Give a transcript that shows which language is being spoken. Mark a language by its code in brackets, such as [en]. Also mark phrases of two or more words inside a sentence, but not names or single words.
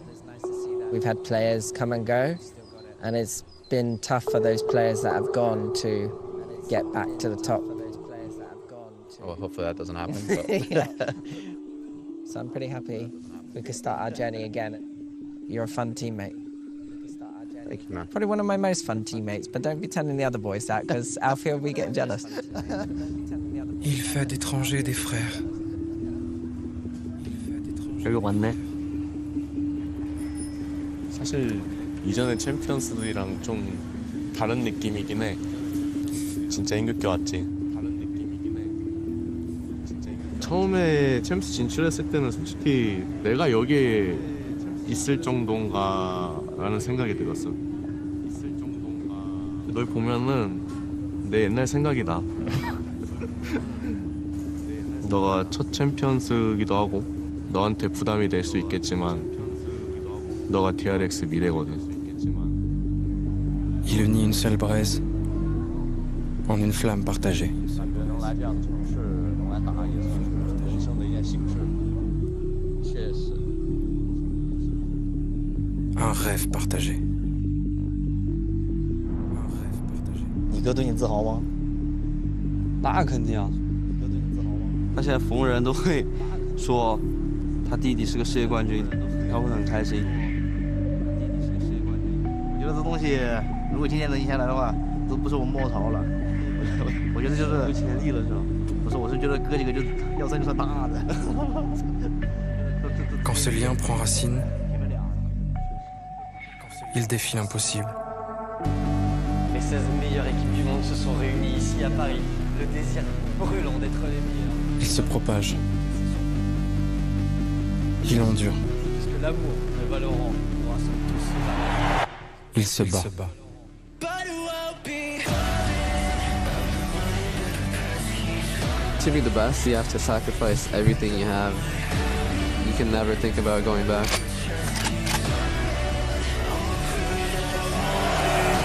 [en] We've had players come and go, and it's been tough for those players that have gone to get back to the top. Well, hopefully that doesn't happen. Yeah. So I'm pretty happy we could start our journey again. You're a fun teammate. Thank you, man. Probably one of my most fun teammates, but don't be telling the other boys that, because Alfie will be getting jealous. [fr] Il fait d'étrangers des frères. [ko] 여기 왔네. 사실 이전의 챔피언스들이랑 좀 다른 느낌이긴 해. 진짜 힘겹게 왔지. 처음에 챔스 진출했을 때는 솔직히 내가 여기에 있을 정도인가 라는 생각이 들었어. 널 보면은 내 옛날 생각이 나. 너가 첫 챔피언스기도 하고 너한테 부담이 될 수 있겠지만 너가 DRX 미래거든. [fr] Il unit une seule braise en une flamme partagée. Un rêve partagé. [zh] 你哥对你自豪吗？那肯定啊！他现在逢人都会说他弟弟是个世界冠军，他会很开心。我觉得这东西如果今天能赢下来的话，都不是我们末朝了。我觉得就是有潜力了是吧？不是，我是觉得哥几个就要算就算大的。 [fr] Quand ce lien prend racine, il défie l'impossible. Les 16 meilleures équipes du monde se sont réunies ici à Paris. Le désir brûlant d'être les meilleurs. Il se propage. Il endure. Parce que l'amour de Valorant nous rassemble tous. Il se bat. [en] To be the best, you have to sacrifice everything you have. You can never think about going back.